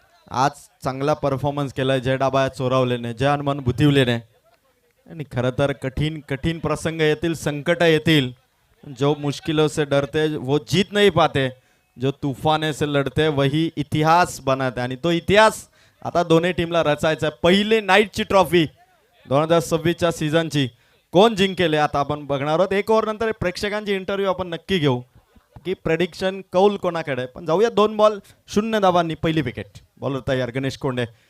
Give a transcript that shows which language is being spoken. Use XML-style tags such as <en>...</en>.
<mr>आज चांगला परफॉर्मन्स केलाय जय डाबाया चोरावलेने, जय हनुमान भुतिवलेने. आणि खरं तर कठीण प्रसंग येतील, संकट येतील.</mr> <hi>जो मुश्किलों से डरते वो जीत नहीं पाते, जो तूफाने से लढते वही इतिहास बनाते.</hi> <mr>आणि तो इतिहास आता दोन्ही टीमला रचायचा आहे. पहिली नाईटची ट्रॉफी 2026च्या सीझनची कोण जिंकेल आता आपण बघणार आहोत. 1 ओव्हर नंतर प्रेक्षकांची इंटरव्ह्यू आपण नक्की घेऊ की प्रेडिक्शन कौल कोणाकडे. पण जाऊया 2 बॉल 0 धावांनी पहिली विकेट. बॉलर तयार गणेश कोंडे.</mr>